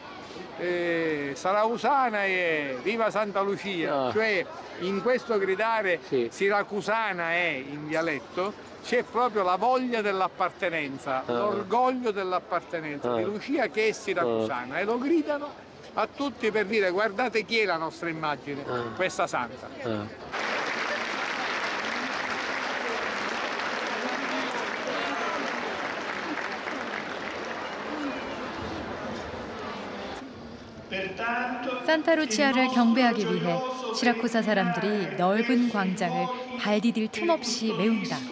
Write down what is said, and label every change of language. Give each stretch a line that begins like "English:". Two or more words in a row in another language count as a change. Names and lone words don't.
Italian: Sarà Usana e viva Santa Lucia, cioè in questo gridare siracusana è in dialetto c'è proprio la voglia dell'appartenenza, l'orgoglio dell'appartenenza di Lucia che è siracusana e lo gridano a tutti per dire guardate chi è la nostra immagine, questa santa.
Korean: 산타 루치아를 경배하기 위해 시라쿠사 사람들이 넓은 광장을 발 디딜 틈 없이 메운다.